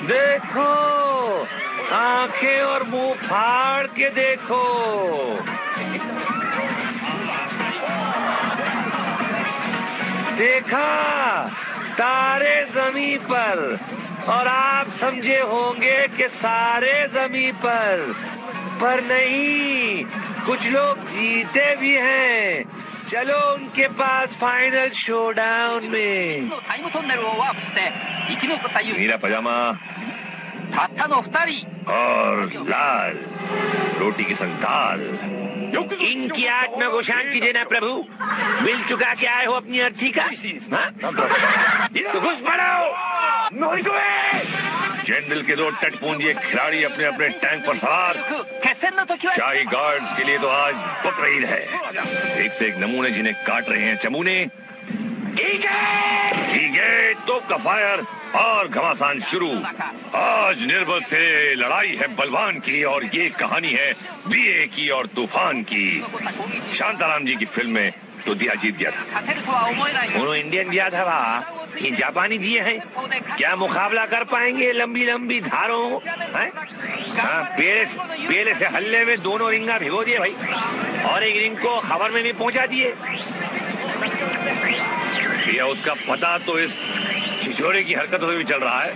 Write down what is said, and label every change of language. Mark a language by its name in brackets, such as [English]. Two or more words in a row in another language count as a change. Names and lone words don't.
[Hindi] देखो आंखें और मुंह फाड़ के देखो, देखा तारे जमीन पर, और आप समझे होंगे कि सारे जमीन पर नहीं, कुछ लोग जीते भी हैं। चलो उनके पास फाइनल शोडाउन में। [Japanese] タイムトンネルをワープして生き残った勇者 [Hindi] नीला पजामा [Japanese] たったの2人 [Hindi] और लाल रोटी की संग दाल। इनकी आत्मा को शांति देना प्रभु, मिल चुका क्या आए हो अपनी अर्थी का, हाँ? तो घुस पड़ो। जनरल के दो टटपूंजिए खिलाड़ी अपने अपने टैंक पर सवार, [Japanese] 決戦の時は [Hindi] शाही गार्ड्स के लिए तो आज बकरीद है। एक से एक नमूने जिन्हें काट रहे हैं चमूने। तोप का फायर और घमासान शुरू। आज निर्बल से लड़ाई है बलवान की, और ये कहानी है बीए की और तूफान की। शांताराम जी की फिल्म में तो दिया जीत गया था। [Japanese] 勝てるとは思えない [Hindi] उन्होंने इंडियन दिया था वाह, ये जापानी दिए हैं, क्या मुकाबला कर पाएंगे लंबी लंबी धारों, हैं? हाँ, पेले से हल्ले में दोनों रिंगा भिगो दिए भाई, और एक रिंग को खबर में भी पहुंचा दिए। या उसका पता तो इस छिछोरे की हरकतों से भी चल रहा है।